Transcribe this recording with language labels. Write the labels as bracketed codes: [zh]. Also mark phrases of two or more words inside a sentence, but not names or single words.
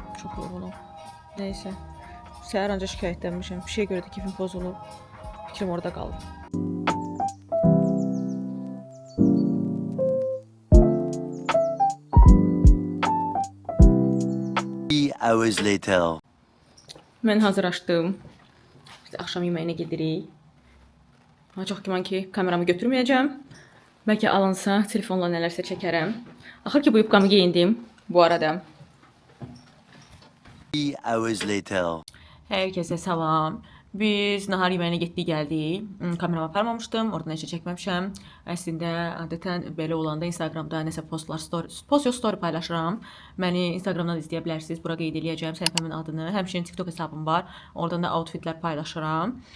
[az] Çox yorğunum. Nəysə. Səhər ancaq şikayətlənmişəm. Bir şey görə də keyfim pozulub. Fikrim orada qalıb. [en] 3 hours later. [az] Mən hazırlaşdım. Biz axşam yeməyinə gedirik. Çox güman ki kameramı götürməyəcəm. Bəlkə alınsa telefonla nələrsə çəkərəm. Axır ki bu yubqamı geyindim bu arada. [en] 3 hours later. [az] Hər kəsə salam. Biz nahar yeməyinə getdik, gəldik. Kameramı aparmamışdım, oradan heç çəkməmişəm. Əslində adətən belə olanda Instagramda nəsə story paylaşıram. Məni Instagramdan izləyə bilərsiniz. Bura qeyd eləyəcəm səhifəmin adını. Həmçinin TikTok hesabım var. Oradan da outfitlər paylaşıram.